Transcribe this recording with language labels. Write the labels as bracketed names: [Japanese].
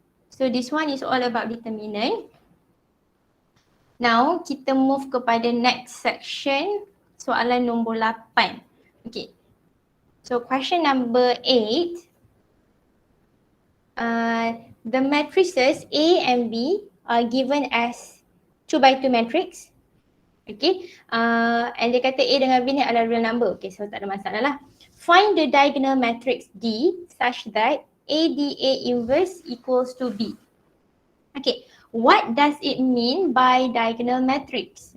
[English] So this one is all about determinant. Now [Malay] kita [English] move [Malay] kepada [English] next section, [Malay] soalan nombor 8. [English] Okay. So question number 8. The matrices A and B are given as 2 by 2 matrix. Okay. [Malay] And dia kata A dengan B ni adalah [English] real number. Okay, so [Malay] tak ada masalah lah. [English] Find the diagonal matrix D such that ADA inverse equals to B. Okay, what does it mean by diagonal matrix?